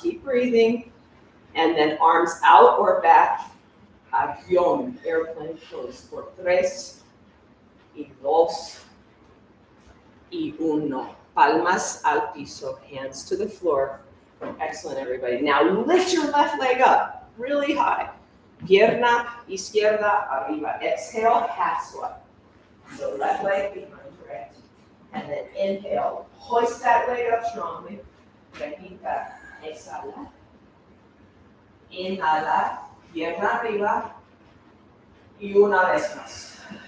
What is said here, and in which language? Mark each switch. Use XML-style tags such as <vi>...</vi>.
<en>Keep breathing, and then arms out or back, avión, airplane pose,</en> <es>por 3, y 2, y 1. Palmas al piso,</es> <en>hands to the floor. Excellent, everybody. Now lift your left leg up, really high.</en> <es>Pierna izquierda arriba.</es> <en>Exhale, half squat. So left leg behind, right? And then inhale. Hoist that leg up strongly.</en> <es>Repita. Exhala. Inhala. Pierna arriba. Y una vez más.</es>